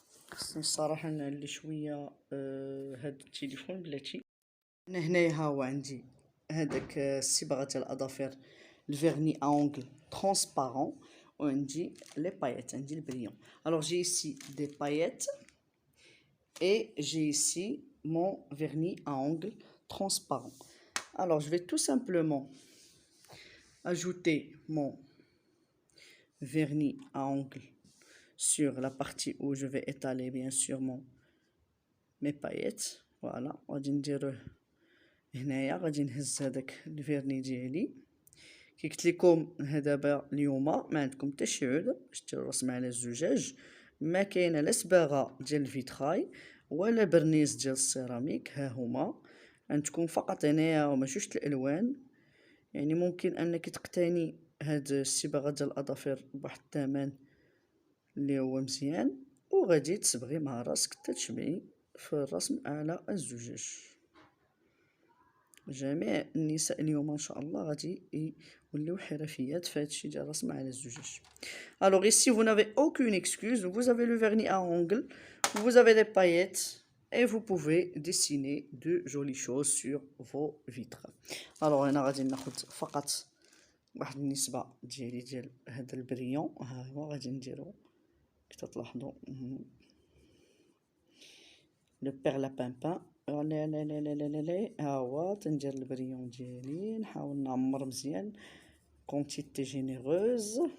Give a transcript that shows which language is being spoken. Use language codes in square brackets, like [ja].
[ar] خصني الصراحه نعلي شويه هاد التليفون بلاتي. انا هنايا ها هو عندي هذاك صباغه ديال الاظافر الفيرني اونغل ترونسبارون، وعندي لي بايت، عندي البريون. [fr] alors j'ai ici des paillettes et j'ai ici mon vernis à ongles transparent. Alors je vais tout simplement ajouter mon vernis à ongles sur la partie où je vais étaler bien sûr mes paillettes. [ar] voilà غادي نديروه هنايا، غادي نهز هذاك الفيرني ديالي. كي قلت لكم دابا اليوم ما عندكم حتى شي عود باش ديروا رسمه على الزجاج، ما كاينه لا صباغه ديال الفيتراي ولا برنيز ديال السيراميك، ها هما عندكم فقط هنايا هما جوج الالوان. يعني ممكن انك تقتني هاد الصباغه ديال الاظافر بواحد الثمن اللي هو مزيان، وغادي تصبغي مع راسك حتى تشبعي في الرسم على الزجاج. جميع النساء اليوم ان شاء الله غادي يوليو حرفيات في هادشي ديال الرسم على الزجاج. [fr] Alors ici vous n'avez aucune excuse, vous avez le vernis à ongles, vous avez les paillettes et vous pouvez dessiner de jolies choses sur vos vitres. [ar] Alors هنا غادي ناخذ فقط واحد النسبه ديال هذا البريون، ها هو غادي نديرو كي تلاحظوا لو بيرلابانبان. لا لا لا لا لا لا ها هو تندير البريون ديالي، نحاول نعمر مزيان كونتيتي جينيروز.